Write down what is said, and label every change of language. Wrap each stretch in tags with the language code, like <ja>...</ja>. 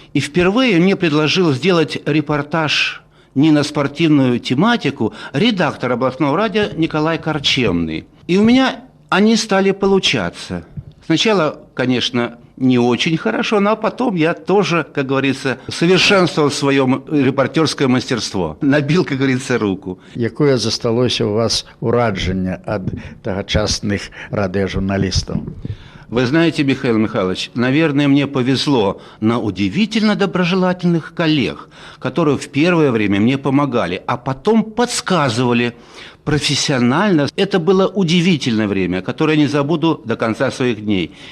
<ru>И впервые мне предложил сделать репортаж не на спортивную тематику редактор областного радио Николай Корчемный. И у меня они стали получаться. Сначала, конечно, не очень хорошо, но потом я тоже, как говорится, совершенствовал свое репортерское мастерство. Набил, как говорится, руку.</ru> <be>Якое засталося у вас урадження ад тогочасных радиожурналистов?</be> <ru>Вы знаете, Михаил Михайлович, наверное, мне повезло на удивительно доброжелательных коллег, которые в первое время мне помогали, а потом подсказывали профессионально. Это было удивительное время, которое я не забуду до конца своих дней.</ru>